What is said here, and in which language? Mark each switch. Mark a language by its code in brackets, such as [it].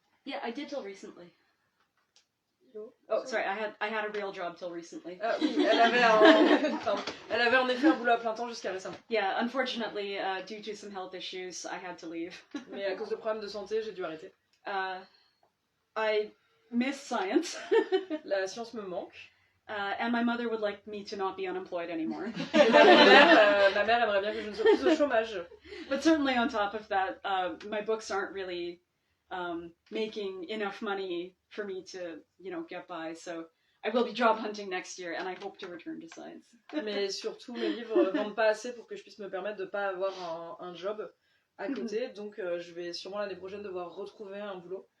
[en] Yeah, I did till recently. Oh, sorry, I had a real job till recently. [fr] Oui, elle avait en effet un boulot à plein temps jusqu'à récemment. [en] Yeah, unfortunately, due to some health issues, I had to leave. [fr] Mais à cause de problèmes de santé, j'ai dû arrêter. [en] I miss science. [fr] La science me manque. [en] And my mother would like me to not be unemployed anymore. [fr] Et ma mère aimerait bien que je ne sois plus au chômage. [en] But certainly on top of that, my books aren't really making enough money for me to, get by. So I will be job hunting next year, and I hope to return to science. [fr] Mais surtout, mes livres vendent pas assez pour que je puisse me permettre de pas avoir un job à côté. Donc je vais sûrement l'année prochaine devoir retrouver un boulot.